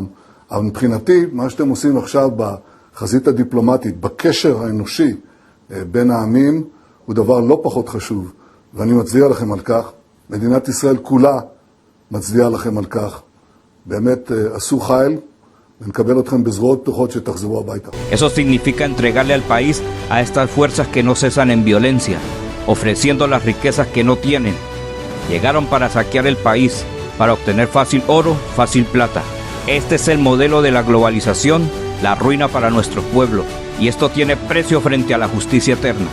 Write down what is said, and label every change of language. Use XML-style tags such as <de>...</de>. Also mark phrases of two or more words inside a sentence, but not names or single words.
<he>אבל מבחינתי, מה שאתם עושים עכשיו בחזית הדיפלומטית, בקשר האנושי בין העמים, הוא דבר לא פחות חשוב, ואני מצדיע לכם על כך. מדינת ישראל כולה מצדיעה לכם על כך. באמת עשו חיל, ונקבל אתכם בזרועות פתוחות שתחזרו הביתה.</he> <es>Eso significa entregarle al país a estas fuerzas que no cesan en violencia, ofreciendo las riquezas que no tienen. Llegaron para saquear el país, para obtener fácil oro, fácil plata. Este es el modelo de la globalización, la ruina para nuestro pueblo, y esto tiene precio frente a la justicia eterna.</es>